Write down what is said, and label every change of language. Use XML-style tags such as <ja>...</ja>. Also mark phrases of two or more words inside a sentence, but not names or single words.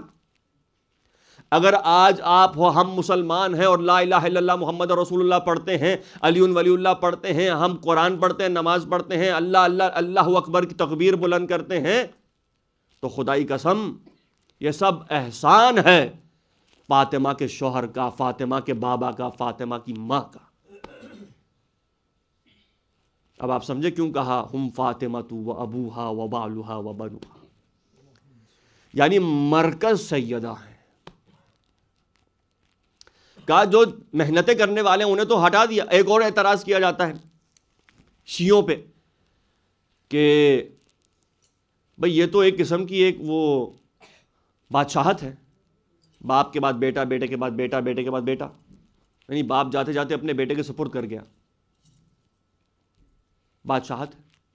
<ur>اگر آج آپ ہو، ہم مسلمان ہیں اور</ur> <ar>لا الہ الا اللہ محمد رسول اللہ</ar> <ur>پڑھتے ہیں،</ur> <ar>علی ولی اللہ</ar> <ur>پڑھتے ہیں، ہم قرآن پڑھتے ہیں، نماز پڑھتے ہیں،</ur> <ar>اللہ اللہ اللہ اکبر</ar> <ur>کی تکبیر بلند کرتے ہیں، تو خدائی قسم یہ سب احسان ہے فاطمہ کے شوہر کا، فاطمہ کے بابا کا، فاطمہ کی ماں کا۔ اب آپ سمجھے کیوں کہا ہم</ur> <ar>فاطمہ و ابوہا و بالوہا و بنوہا،</ar> <ur>یعنی مرکز سیدہ ہیں۔ کہا جو محنتیں کرنے والے ہیں انہیں تو ہٹا دیا۔ ایک اور اعتراض کیا جاتا ہے شیعوں پہ کہ بھئی یہ تو ایک قسم کی ایک وہ بادشاہت ہے، باپ کے بعد بیٹا، بیٹے کے بعد بیٹا، بیٹے کے بعد بیٹا، یعنی باپ جاتے جاتے اپنے بیٹے کے سپرد کر گیا، بادشاہت ہے۔</ur>